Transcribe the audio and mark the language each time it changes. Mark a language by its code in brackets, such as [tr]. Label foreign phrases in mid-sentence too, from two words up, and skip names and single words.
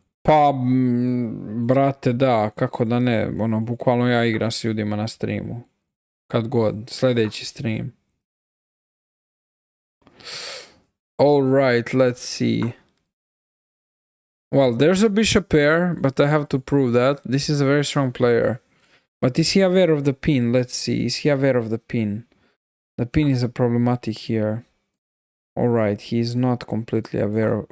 [bs] Pa, brate, da, kako da ne, ono, bukvalno ja igram s ljudima na streamu. Kad god, sljedeći stream. [en] Alright, let's see. Well, there's a bishop pair, but I have to prove that. This is a very strong player. But is he aware of the pin? Let's see. Is he aware of the pin? The pin is a problematic here. Alright, he's not completely aware of...